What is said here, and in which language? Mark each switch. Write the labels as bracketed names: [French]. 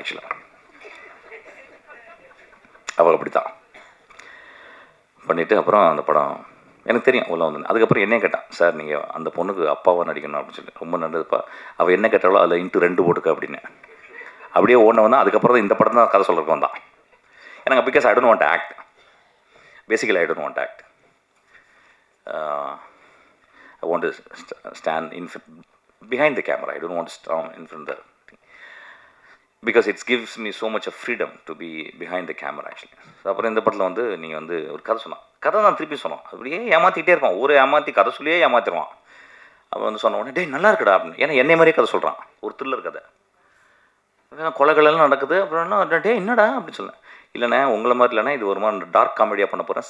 [Tamil] ஆக்சுவலாக அவள் அப்படி தான் பண்ணிவிட்டு அப்புறம் அந்த படம் எனக்கு தெரியும் உள்ள வந்து. அதுக்கப்புறம் என்ன கேட்டான், சார் நீங்கள் அந்த பொண்ணுக்கு அப்பாவாக நடிக்கணும் அப்படின்னு சொல்லி. ரொம்ப நல்லதுப்பா, அவள் என்ன கேட்டாலும் அதில் இன்ட்டு 2 போட்டுக்க அப்படின்னு. அப்படியே ஓடின வந்தான். அதுக்கப்புறம் தான் இந்த படம் தான் கதை சொல்கிறதுக்கு வந்தான். எனக்கு [English] because I don't want act, [Tamil] basically I don't want act. [English] I want to stand behind the camera. I don't want to stand in front of the thing. Because it gives me so much of freedom to be behind the camera actually. [Tamil] So அப்புறம் இந்த படத்தில் வந்து நீங்கள் வந்து ஒரு கதை சொன்னான். கதை தான் திருப்பி சொன்னோம். அப்படியே ஏமாற்றிக்கிட்டே இருப்பான். ஒரு ஏமாற்றி கதை சொல்லியே ஏமாற்றிடுவான். அவன் வந்து சொன்ன உடனே டேய் நல்லா இருக்குடா அப்படின்னு. ஏன்னா என்னை மாதிரியே கதை சொல்கிறான். ஒரு த்ரில்லர் கதை. கொலைகளெல்லாம் நடக்குது. அப்புறம் டே என்னடா அப்படின்னு சொன்னேன். இல்லைண்ணே உங்களை மாதிரி இல்லைண்ணே, இது ஒரு மாதிரி டார்க் காமெடியாக பண்ண போகிறேன்.